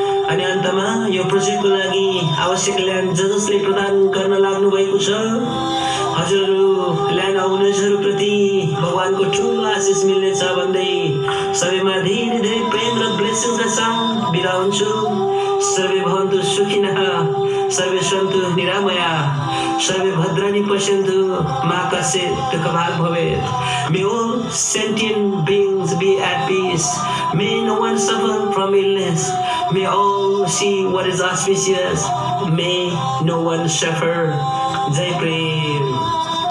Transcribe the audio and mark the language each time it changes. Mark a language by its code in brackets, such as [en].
[ne] अनि अन्तमा यो प्रोजेक्टको लागि आवश्यक ल्यान्ड जसले प्रदान गर्न लाग्नु भएको छ हजुरहरू ल्यान्ड ओनर्सहरूप्रति भगवानको ठुलो आशिष मिल्नेछ भन्दै सबैमा धेरै धेरै प्रेम र ब्लेसिङ्सका साथ बिदा हुन्छु। [sa] सर्वे भवन्तु सुखिनः, सर्वे सन्तु निरामया, सर्वे भद्राणि पश्यन्तु, मा कश्चित् दुःखभाग् भवेत्। [en] May all sentient beings be at peace. May no one suffer from illness. May all see what is auspicious. May no one suffer. Jai Prem.